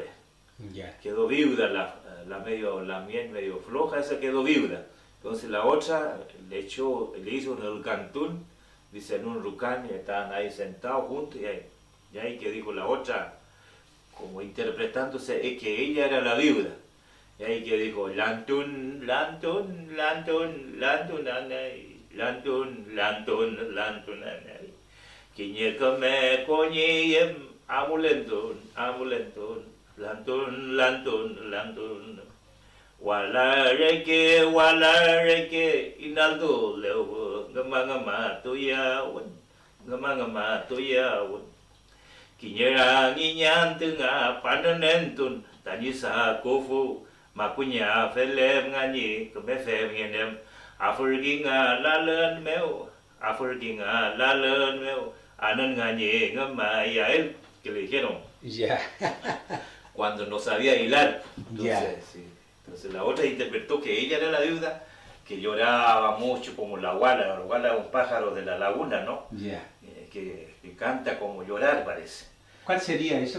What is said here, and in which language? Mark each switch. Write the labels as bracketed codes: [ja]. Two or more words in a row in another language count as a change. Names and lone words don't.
[es] Quedó viuda, la miel medio floja, esa quedó viuda. Entonces la otra le hizo en el cantún, dice en un rucán, y estaban ahí sentados juntos, y ahí que dijo la otra, como interpretándose, es que ella era la viuda. Y ahí que dijo, [arn] lantun, Kinyekame konye amulentun, lantun. Wala reke, inaldo lewo, ngama tuyawun. Kinyera nginyan tunga pananentun, tanisa kofu, makunya felem ngani, kemefem ngenem, afurginga lalen meu, anan ngani ngama yael, [es] que le dijeron. cuando no sabía hilar. Entonces, Ya. sí. Entonces la otra interpretó que ella era la viuda, que lloraba mucho como la guala. La guala es un pájaro de la laguna, ¿no? Ya. Que canta como llorar, parece. ¿Cuál sería eso?